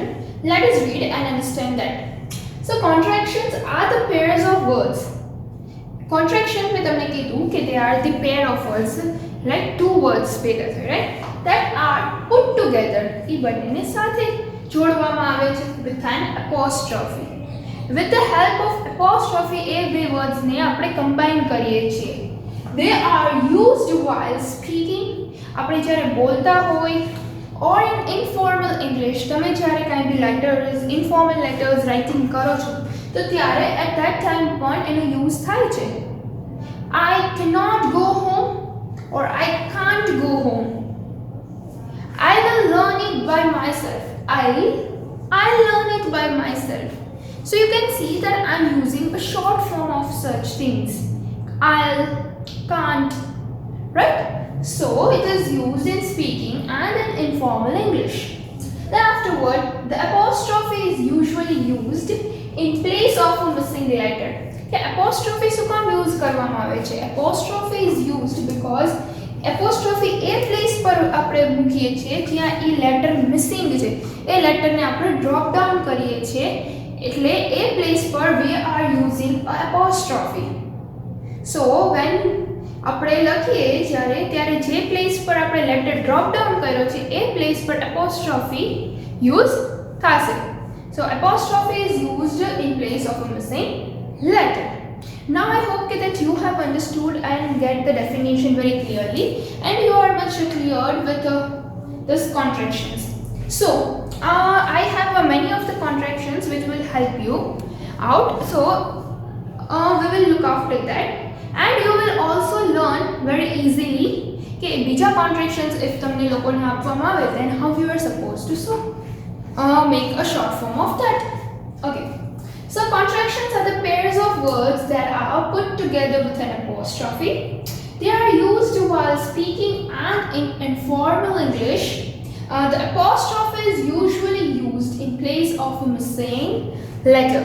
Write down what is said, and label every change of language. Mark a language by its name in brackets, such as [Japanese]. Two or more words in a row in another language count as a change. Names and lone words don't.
[English] Let us read and understand that. So contractions are the pairs of words. Contraction [Gujarati] માં તમને કીધું કે [English] they are the pair of words, like two words [Gujarati] ભેગા થાય, [English] right? That are put together. [Gujarati] એ બંનેને સાથે જોડવામાં આવે છે [English] with an apostrophe. With the help of apostrophe [Gujarati] એ બે words ને આપણે combine કરીએ છીએ. [English] They are used while speaking. [Gujarati] આપણે જ્યારે બોલતા હોય, [English] or in informal English, [Gujarati] તમે જ્યારે કાંઈ બી [English] letters, informal letters writing [Gujarati] કરો છો, તો ત્યારે [English] at that time [Gujarati] પણ એનો યુઝ થાય છે. [English] I cannot go home or I can't go home. I will learn it by myself. I'll learn it by myself. So you can see that I'm using a short form of such things. I'll, can't, right? So it is used in speaking and in informal English. Then afterward, the apostrophe is usually used in place of a missing letter. [Gujarati] કે apostrophe શું કામ યુઝ કરવામાં આવે છે? [English] Apostrophe is used because apostrophe [Gujarati] એ પ્લેસ પર આપણે મૂકીએ છીએ જ્યાં એ [English] letter missing [Gujarati] છે. એ લેટરને આપણે [English] drop down [Gujarati] કરીએ છીએ, એટલે એ પ્લેસ પર [English] we are using apostrophe. So when [Gujarati] આપણે લખીએ ત્યારે જે પ્લેસ પર આપણે [English] letter drop down [Gujarati] કર્યો છે એ પ્લેસ પર apostrophe યુઝ થશે. [English] So apostrophe is used in place of a missing letter. Now I hope that you have understood and get the definition very clearly, and you are much cleared with this contractions. So I have many of the contractions which will help you out. So we will look after that, and you will also learn very easily [Gujarati] કે બીજા [English] contractions if [Gujarati] તમને લોકોને આપવામાં આવે [English] then how you are supposed to so make a short form of that. Okay, so contractions are the pairs of words that are put together with an apostrophe. They are used while speaking and in informal English. The apostrophe is usually used in place of a missing letter.